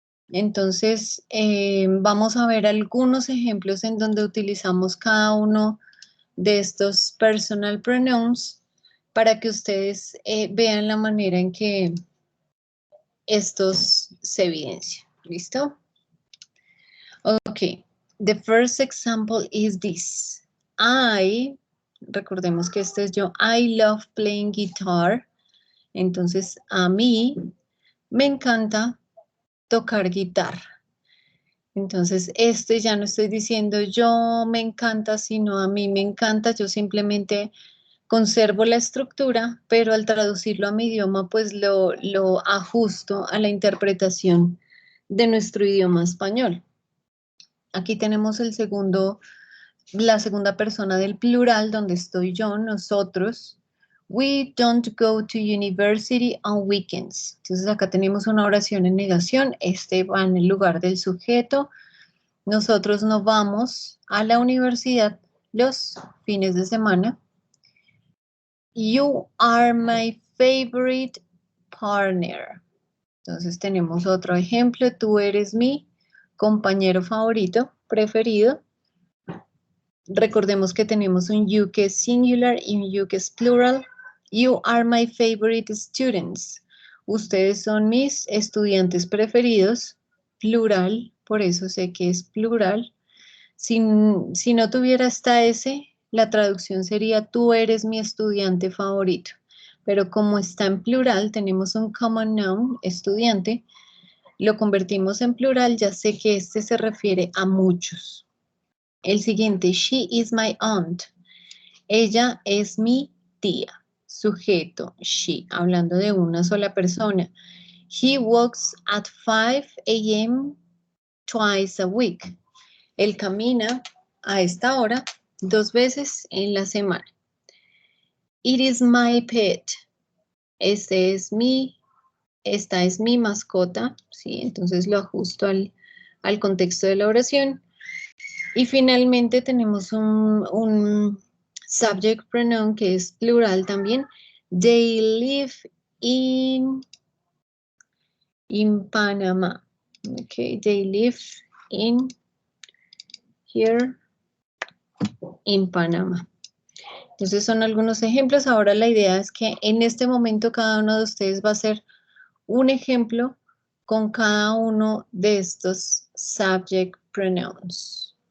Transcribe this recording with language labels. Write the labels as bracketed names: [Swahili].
[Spanish] Entonces, vamos a ver algunos ejemplos en donde utilizamos cada uno de estos personal pronouns para que ustedes vean la manera en que estos se evidencian. ¿Listo? [English] Ok, the first example is this. [Spanish] Recordemos que este es yo, [English] I love playing guitar. [Spanish] Entonces, a mí me encanta tocar guitarra. Entonces, este ya no estoy diciendo yo me encanta, sino a mí me encanta. Yo simplemente conservo la estructura, pero al traducirlo a mi idioma, pues lo ajusto a la interpretación de nuestro idioma español. Aquí tenemos la segunda persona del plural, donde estoy yo, nosotros. [English] We don't go to university on weekends. [Spanish] Entonces acá tenemos una oración en negación. Este va en el lugar del sujeto. Nosotros no vamos a la universidad los fines de semana. [English] You are my favorite partner. [Spanish] Entonces tenemos otro ejemplo. Tú eres mi compañero favorito, preferido. Recordemos que tenemos un you que es singular y un you que es plural. [English] You are my favorite students. [Spanish] Ustedes son mis estudiantes preferidos. Plural, por eso sé que es plural. Si no tuviera esta S, la traducción sería tú eres mi estudiante favorito. Pero como está en plural, tenemos un common noun, estudiante, lo convertimos en plural, ya sé que este se refiere a muchos. El siguiente, [English] she is my aunt. [Spanish] Ella es mi tía. Sujeto, she, hablando de una sola persona. [English] He walks at 5 a.m. twice a week. [Spanish] Él camina a esta hora 2 veces en la semana. [English] It is my pet. [Spanish] Esta es mi mascota. ¿Sí? Entonces lo ajusto al contexto de la oración. Y finalmente tenemos un subject pronoun que es plural también. [English] They live in Panama. Okay, they live here in Panama. [Spanish] Entonces son algunos ejemplos. Ahora la idea es que en este momento cada uno de ustedes va a hacer un ejemplo con cada uno de estos subject pronouns.